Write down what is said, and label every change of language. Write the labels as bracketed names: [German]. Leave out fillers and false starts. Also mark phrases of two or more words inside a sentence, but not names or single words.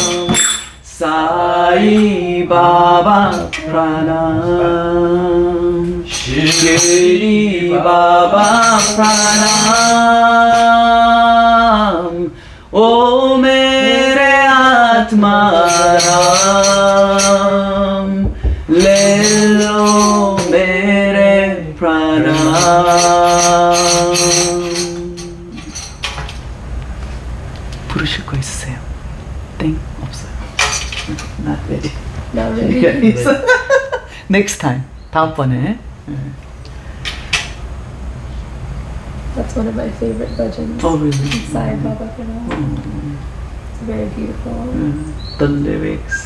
[Hindi] साईं बाबा प्रणाम, शिरडी बाबा प्रणाम, ओ मेरे आत्मा राम, ले लो मेरे प्रणाम. [Korean] 부르실 거 있으세요? 땡 없어요. [English] Not ready. Not really. Next time. 다음번에. That's one of my favorite bhajans. Oh really? [Hindi] साईं बाबा प्रणाम. [English] It's very beautiful. The lyrics,